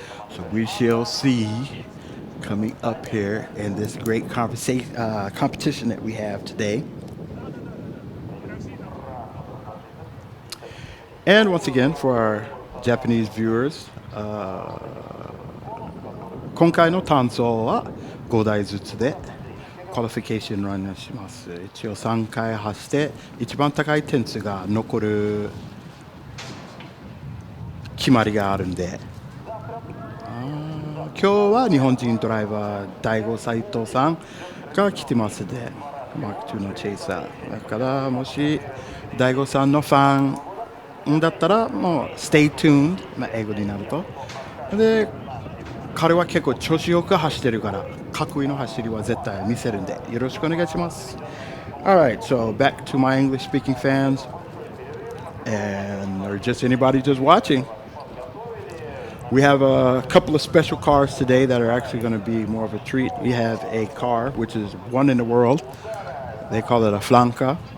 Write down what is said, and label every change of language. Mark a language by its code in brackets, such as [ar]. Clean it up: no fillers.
[en] So we shall see. Coming up here in this great competition that we have today. And once again, for our Japanese viewers, [ja] 今回の単走は5台ずつで Qualification ランをします。一応3回走って一番高い点数が残る決まりがあるんで、今日は日本人ドライバー第5斉藤さんが来てますので、マーク2のチェイサーだから、もし第5さんのファンだったらもう [en] Stay tuned、 [ja] 英語になるとで、彼は結構調子よく走ってるからかっこいいの走りは絶対見せるんでよろしくお願いします。 [en] Alright, so back to my English speaking fans and or just anybody just watching. We have a couple of special cars today that are actually going to be more of a treat. We have a car, which is one in the world. They call it a Flanca.